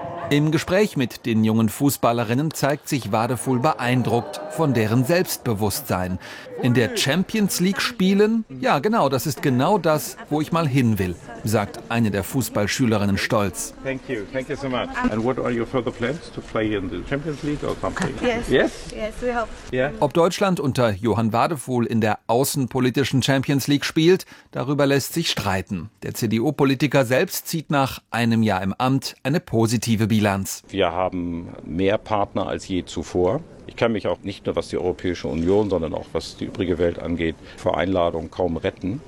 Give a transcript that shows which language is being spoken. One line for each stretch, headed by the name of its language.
German: Im Gespräch mit den jungen Fußballerinnen zeigt sich Wadephul beeindruckt von deren Selbstbewusstsein. In der Champions League spielen? Ja, genau, das ist genau das, wo ich mal hin will, sagt eine der Fußballschülerinnen stolz.
English: Thank you so much. And what are your further plans to play in the Champions League or something? Yes, we hope. Yeah.
German: Ob Deutschland unter Johann Wadephul in der außenpolitischen Champions League spielt, darüber lässt sich streiten. Der CDU-Politiker selbst zieht nach einem Jahr im Amt eine positive Bilanz. Wir haben mehr Partner als je zuvor. Ich kann mich auch nicht nur, was die Europäische Union, sondern auch was die übrige Welt angeht, vor Einladungen kaum retten.